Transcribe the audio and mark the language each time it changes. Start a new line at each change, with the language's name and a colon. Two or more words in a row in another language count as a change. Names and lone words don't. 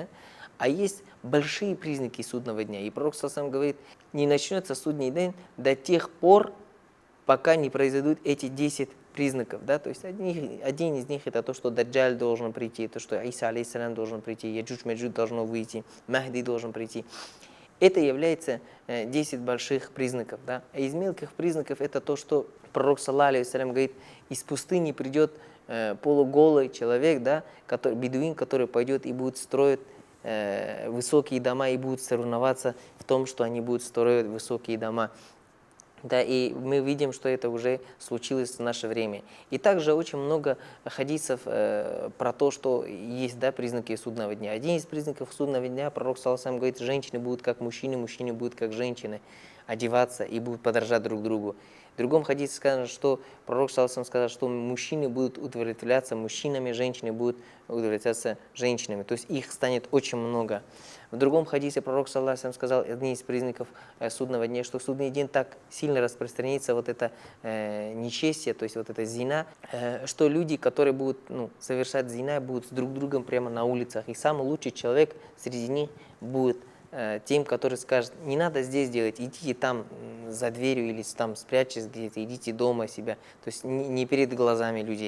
Russian: А есть большие признаки судного дня. И пророк сам говорит, не начнется судный день до тех пор, пока не произойдут эти 10 признаков, да, то есть один из них это то, что Даджаль должен прийти, то, что Иса алейхиссалям должен прийти, Яджудж-Маджудж должно выйти, Махди должен прийти. Это является 10 больших признаков, да. А из мелких признаков это то, что пророк,
Arabic: صلى الله عليه وسلم,
Russian: говорит, из пустыни придет полуголый человек, да, бедуин, который пойдет и будет строить высокие дома и будет соревноваться в том, что они будут строить высокие дома. Да, и мы видим, что это уже случилось в наше время. И также очень много хадисов про то, что есть, да, признаки судного дня. Один из признаков судного дня, пророк
Arabic: صلى الله عليه وسلم,
Russian: говорит, женщины будут как мужчины, мужчины будут как женщины одеваться и будут подражать друг другу. В другом хадисе сказано, что пророк
Arabic: صلى الله عليه وسلم
Russian: сказал, что мужчины будут удовлетворяться мужчинами, женщины будут удовлетворяться женщинами. То есть их станет очень много. В другом хадисе пророк
Arabic: صلى الله عليه وسلم
Russian: сказал, один из признаков судного дня, что в судный день так сильно распространится вот это нечестие, то есть вот это зина, что люди, которые будут совершать зина, будут с друг другом прямо на улицах. И самый лучший человек среди них будет тем, который скажет, не надо здесь делать, идите там за дверью или там спрячьтесь где-то, идите дома себя, то есть не перед глазами людей.